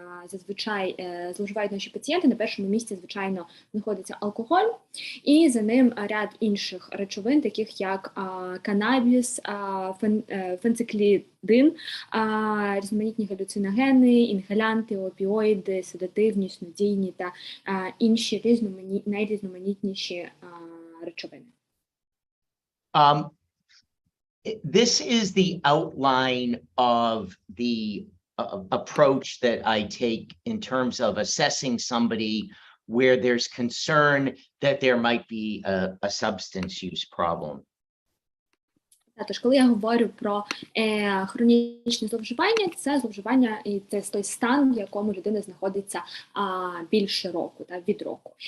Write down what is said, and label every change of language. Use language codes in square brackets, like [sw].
[uk] зазвичай зловживають наші пацієнти, на першому місці, звичайно, знаходиться алкоголь, і за ним ряд інших речовин, таких як канабіс, фенциклідин, різноманітні галюциногени, інгалянти, опіоїди, седативні, снодійні та інші найрізноманітніші речовини. [en] This is the outline of the approach that I take in terms of assessing somebody where there's concern that there might be a substance use problem. [uk] Тож, коли я говорю про хронічне зловживання, це зловживання і це той стан, в якому людина знаходиться більше року, від року.